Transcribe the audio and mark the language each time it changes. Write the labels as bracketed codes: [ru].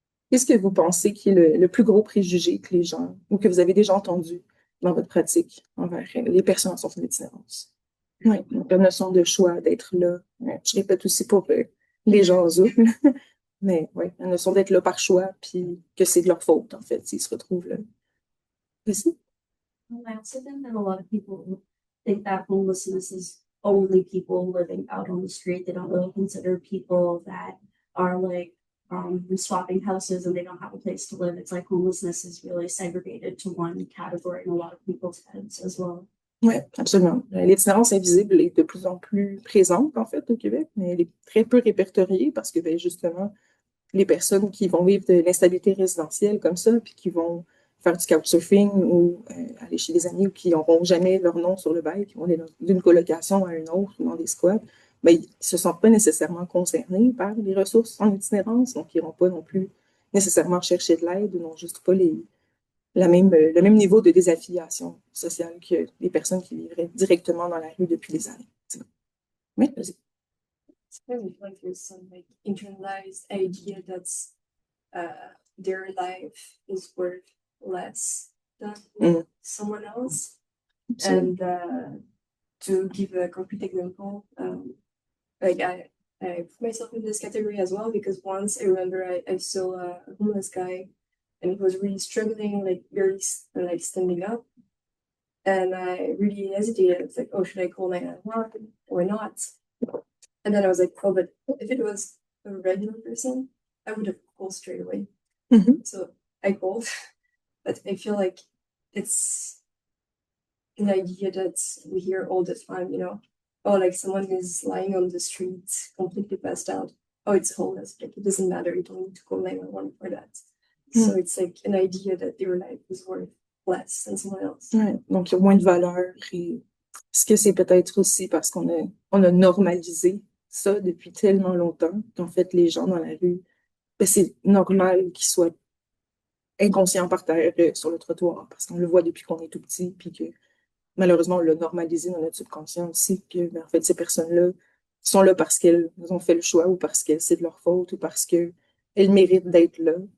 [fr] Qu'est-ce que vous pensez qui est le plus gros préjugé que les gens, ou que vous avez déjà entendu dans votre pratique envers les personnes en sortie d'itinérance? Oui, donc la notion de choix, d'être là. Je répète aussi pour les gens en Zoom, mais oui, la notion d'être là par choix, puis que c'est de leur faute, en fait, s'ils se retrouvent là. Merci. [en] I also think that a lot of people think that homelessness is only people living out on the street. They don't really consider people that are like swapping houses and they don't have a place to live. It's like homelessness is really segregated to one category in a lot of people's heads as well. [fr] Oui, absolument. L'itinérance invisible est de plus en plus présente, en fait, au Québec, mais elle est très peu répertoriée parce que, ben, justement, les personnes qui vont vivre de l'instabilité résidentielle comme ça, puis qui vont faire du couchsurfing ou aller chez des amis ou qui n'auront jamais leur nom sur le bail, qui vont aller d'une colocation à une autre ou dans des squats, ben, ils ne se sentent pas nécessairement concernés par les ressources en itinérance, donc ils n'iront pas non plus nécessairement chercher de l'aide ou n'ont juste pas le même niveau de désaffiliation sociale que les personnes qui vivraient directement dans la rue depuis des années. Oui, vas-y. [en] It's kind of like there's some like internalized idea that their life is worth less than someone else. And to give a concrete example, like I put myself in this category as well because once I remember I saw a homeless guy and he was really struggling, like very like standing up. And I really hesitated. It's like, oh, should I call 911 or not? And then I was like, oh, but if it was a regular person, I would have called straight away. Mm-hmm. So I called, but I feel like it's an idea that we hear all the time, you know, oh, like someone is lying on the street, completely passed out. Oh, it's homeless. Like it doesn't matter. You don't need to call 911 for that. So it's like an idea that their life is worth less than someone else. [fr] Ouais, donc il y a moins de valeur. Et ce que c'est peut-être aussi parce qu'on a normalisé ça depuis tellement longtemps qu'en fait, les gens dans la rue, ben, c'est normal qu'ils soient inconscients par terre sur le trottoir parce qu'on le voit depuis qu'on est tout petit, puis que malheureusement, on l'a normalisé dans notre subconscient aussi, que ben, en fait, ces personnes-là sont là parce qu'elles ont fait le choix ou parce que c'est de leur faute ou parce qu'elles méritent d'être là